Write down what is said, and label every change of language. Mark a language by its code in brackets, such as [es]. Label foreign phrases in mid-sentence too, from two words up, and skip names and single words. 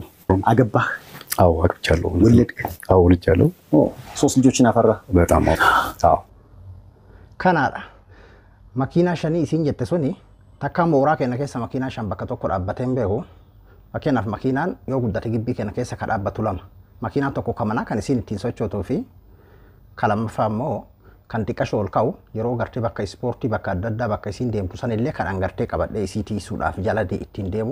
[am] አገባህ? አዎ አግብቻለሁ። ወለድክ? አዎ ልጃለሁ። ሶስት ልጆችን አፈራ? በጣም አዎ [om] ከናዳ makiinaa shanii isiin jette suni takka mooraa keenya keessa makiinaa shan bakka tokko dhaabbatee hin beeku. Fakkeenyaaf makiinaan yoo guddate gibbii keenya keessa ka dhaabbatu lama. Makiinaan tokko kamanaa kan isiin ittiin sochootuu fi kalamaffaa immoo kan xiqqashoo ol ka'u yeroo gartee bakka ispoortii bakka adda addaa bakka isiin deemtu sanillee kan angartee qabadhee isii tiisuudhaaf jala ittiin deemu.